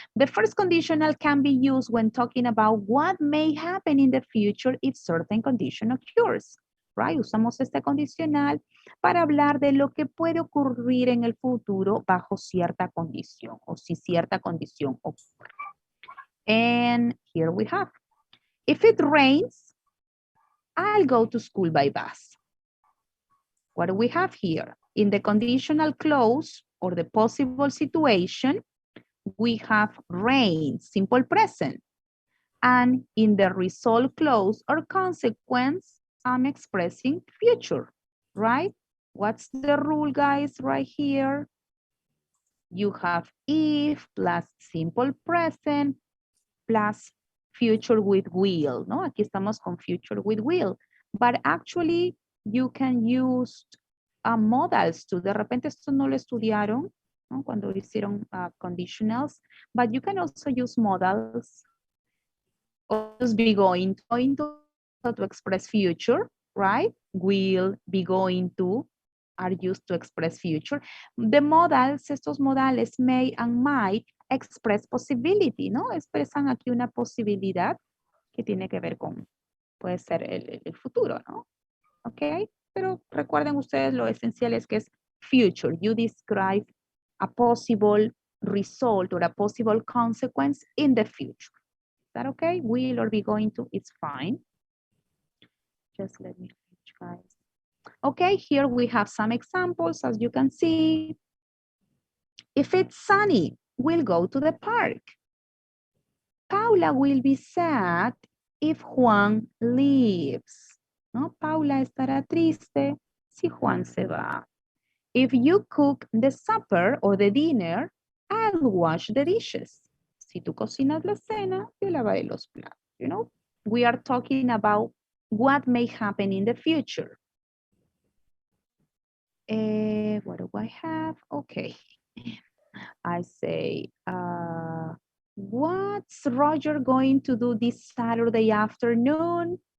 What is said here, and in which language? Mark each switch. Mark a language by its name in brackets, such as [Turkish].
[English] The first conditional can be used when talking about what may happen in the future if certain condition occurs. Right? [Spanish] Usamos este condicional para hablar de lo que puede ocurrir en el futuro bajo cierta condición o si cierta condición ocurre. [English] And here we have. If it rains, I'll go to school by bus. What do we have here? In the conditional clause or the possible situation, we have rain, simple present. And in the result clause or consequence, I'm expressing future, right? What's the rule, guys, right here? You have if plus simple present plus future with will, ¿no? [Spanish] Aquí estamos con future with will. [English] But actually, you can use modals too. [Spanish] De repente esto no lo estudiaron, ¿no? Cuando hicieron [English] conditionals, but you can also use modals or just be going to express future, right? Will, be going to are used to express future. The modals, [Spanish] estos modales [English] may and might express possibility, ¿no? [Spanish] Expresan aquí una posibilidad que tiene que ver con, puede ser el futuro, ¿no? ¿Ok? Pero recuerden ustedes lo esencial es que es future. [English] You describe a possible result or a possible consequence in the future. Is that okay? Will or be going to, it's fine. Just let me finish, guys. Okay, here we have some examples, as you can see. If it's sunny, we'll go to the park. Paula will be sad if Juan leaves. ¿No? [Spanish] Paula estará triste si Juan se va. [English] If you cook the supper or the dinner, I'll wash the dishes. [Spanish] Si tú cocinas la cena, yo lavaré los platos. [English] You know, we are talking about what may happen in the future. What do I have? Okay. I say, what's Roger going to do this Saturday afternoon?